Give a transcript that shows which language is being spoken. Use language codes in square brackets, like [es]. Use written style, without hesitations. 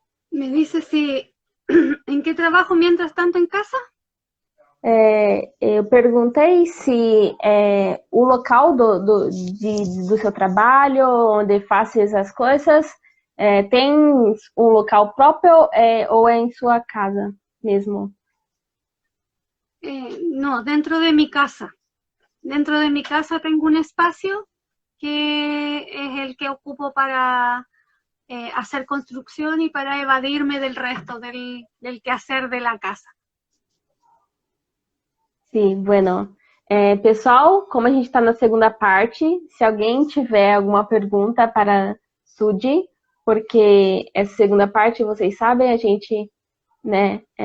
[es] Me dice si, ¿en qué trabajo mientras tanto en casa? [pt] Eu perguntei se o local do seu trabalho, onde faz essas coisas, tem um local próprio ou é em sua casa mesmo? [es] No, dentro de mi casa. Dentro de mi casa tengo un espacio que es el que ocupo para hacer construcción y para evadirme del resto del quehacer de la casa. [pt] Sim, bueno. Pessoal, como a gente está na segunda parte, se alguém tiver alguma pergunta para Sudi, porque essa segunda parte, vocês sabem, a gente, né,